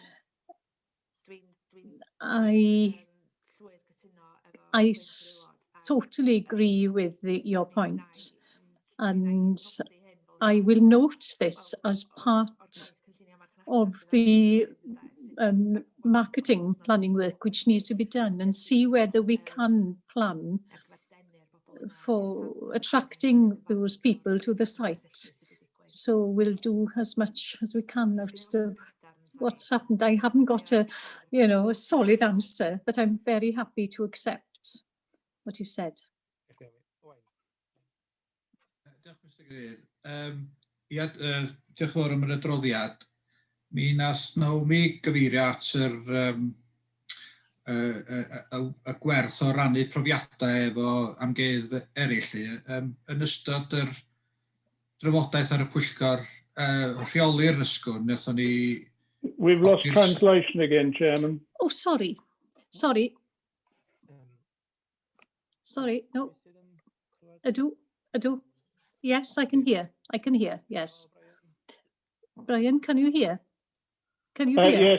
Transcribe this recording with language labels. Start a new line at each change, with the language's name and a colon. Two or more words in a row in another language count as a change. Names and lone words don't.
English: I totally agree with your point, and I will note this as part of the marketing planning work which needs to be done, and see whether we can plan for attracting those people to the site. So we'll do as much as we can out of what's happened. I haven't got a solid answer, but I'm very happy to accept what you've said.
Welsh: Ia, diolch yn fawr am yr adroddiad. Mi nas Naomi gyfeirio at y gwerth o rannu profiadau efo amgueddfa eraill. Yn ystod yr drafodaeth ar y pwyllgor rheoli'r ysgwrn, wnaethon ni...
English: We've lost translation again, Chairman. Oh, sorry, no. I do. Yes, I can hear, yes. Brian, can you hear? Yes,